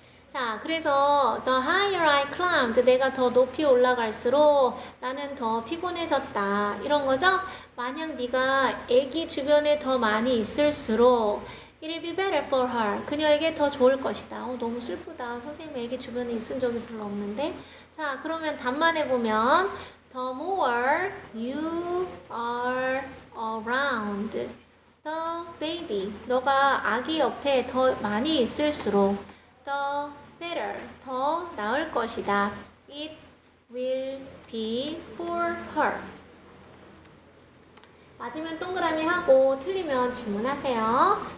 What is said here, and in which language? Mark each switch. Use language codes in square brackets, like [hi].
[ko] 자, 그래서 the higher I climbed, 내가 더 높이 올라갈수록 나는 더 피곤해졌다. 이런 거죠? 만약 네가 애기 주변에 더 많이 있을수록 it'll be better for her. 그녀에게 더 좋을 것이다. 너무 슬프다. 선생님 애기 주변에 있은 적이 별로 없는데. 자, 그러면 답만 해보면 the more you are around the baby. 너가 아기 옆에 더 많이 있을수록 the better, 더 나을 것이다. [en] It will be for her. [ko] 맞으면 동그라미 하고 틀리면 질문하세요.